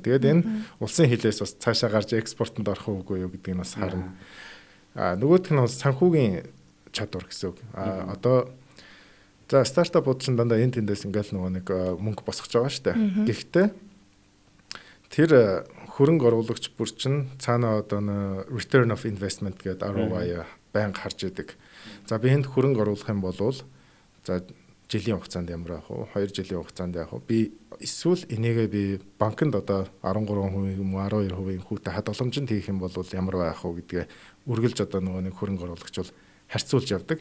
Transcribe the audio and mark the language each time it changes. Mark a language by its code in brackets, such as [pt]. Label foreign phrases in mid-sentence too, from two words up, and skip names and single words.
[mn] Тэгээд энэ улсын хилээс бас цаашаа гарч экспортод орох уугүй юу гэдгийг бас харна. Нөгөөх нь бас санхүүгийн чадвар гэсэн үг. Одоо за стартапууд ч дандаа энэ тэндээс ингээл нөгөө нэг мөнгө босгож байгаа шүү дээ. Гэхдээ тэр хөрөнгө оруулагч бүр чинь цаана одоо [en] return of investment [mn] гэдэг ROI байнга харж идэг. За би энд хөрөнгө оруулах юм бол за жилийн хугацаанд ямар авах вэ? 2 жилийн хугацаанд авах вэ? Би эсвэл энийгээ би банкнд одоо 13% юм уу 12% хүүтэй хадгаламжинд хийх юм бол ямар байх вэ гэдгээ үргэлж одоо нөгөө нэг хөрөнгө оруулагч бол харьцуулж явдаг.